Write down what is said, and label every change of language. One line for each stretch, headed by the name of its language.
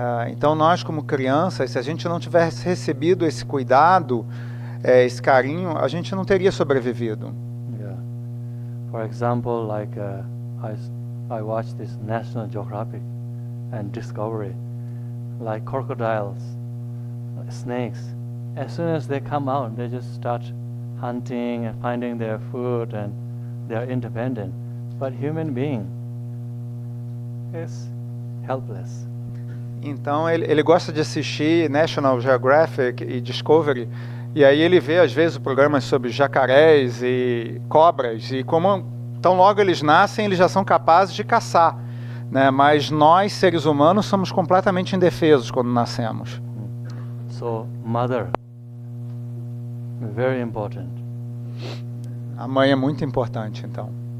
Portuguese: Então nós como crianças, se a gente não tivesse recebido esse cuidado, esse carinho, a gente não teria sobrevivido.
English: Yeah. For example, like I watched this National Geographic and Discovery, like crocodiles, snakes. As soon as they come out, they just start hunting and finding their food, and they are independent. But human being is helpless.
Portuguese: Então ele gosta de assistir National Geographic e Discovery, e aí ele vê às vezes programas sobre jacarés e cobras, e como tão logo eles nascem, eles já são capazes de caçar, né? Mas nós, seres humanos, somos completamente indefesos quando nascemos.
English: So, mother, very important.
Portuguese: A mãe é muito importante, então.